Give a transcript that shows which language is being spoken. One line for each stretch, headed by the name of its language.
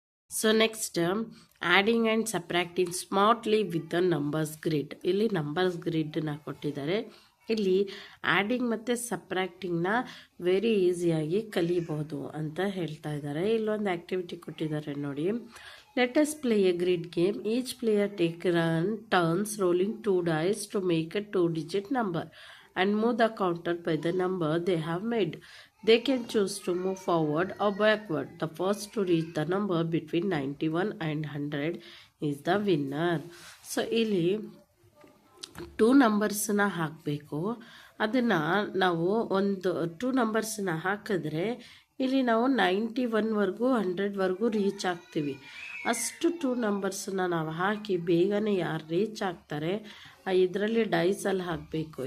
English: So next adding and subtracting smartly with the numbers grid.
Kannada: ಇಲ್ಲಿ numbers ಗ್ರಿಡ್ನ ಕೊಟ್ಟಿದ್ದಾರೆ. ಇಲ್ಲಿ adding ಮತ್ತು ಸಬ್ಟ್ರಾಕ್ಟಿಂಗ್ನ ವೆರಿ ಈಸಿಯಾಗಿ ಕಲಿಬಹುದು ಅಂತ ಹೇಳ್ತಾ ಇದ್ದಾರೆ. ಇಲ್ಲೊಂದು ಆ್ಯಕ್ಟಿವಿಟಿ ಕೊಟ್ಟಿದ್ದಾರೆ ನೋಡಿ.
English: Let us play a grid game. Each player take turns rolling 2 dice to make a 2-digit number and move the counter by the number they have made. They can choose to move forward or backward. The first to reach the number between 91 and 100 is the winner.
Kannada: So ಇಲ್ಲಿ 2 ನಂಬರ್ಸ್ನ ಹಾಕಬೇಕು. ಅದನ್ನು ನಾವು ಒಂದು 2 ನಂಬರ್ಸ್ನ ಹಾಕಿದ್ರೆ ಇಲ್ಲಿ ನಾವು 91ವರೆಗೂ 100ವರೆಗೂ reach ಆಗ್ತೀವಿ. ಅಷ್ಟು 2 ನಂಬರ್ಸನ್ನ ನಾವು ಹಾಕಿ ಬೇಗನೆ ಯಾರು ರೀಚ್ ಆಗ್ತಾರೆ ಇದರಲ್ಲಿ ಡೈಸಲ್ಲಿ ಹಾಕಬೇಕು.